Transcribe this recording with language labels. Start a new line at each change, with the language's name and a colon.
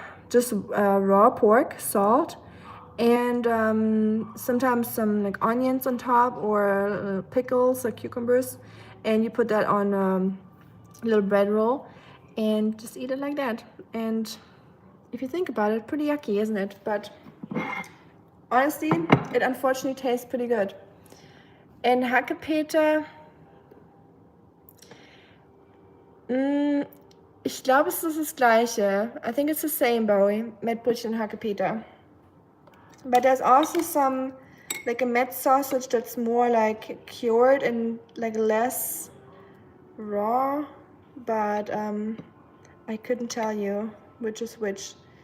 English: just raw pork, salt, and sometimes some like onions on top, or pickles like cucumbers, and you put that on a little bread roll and just eat it like that. And if you think about it, pretty yucky, isn't it? But honestly, it unfortunately tastes pretty good.
German: And Hackepeter, ich glaube, es ist das Gleiche.
English: I think it's the same, Bowie, Mettbrötchen and Hackepeter. But there's also some, like a Met sausage that's more like cured and like less raw. But I couldn't tell you which is which.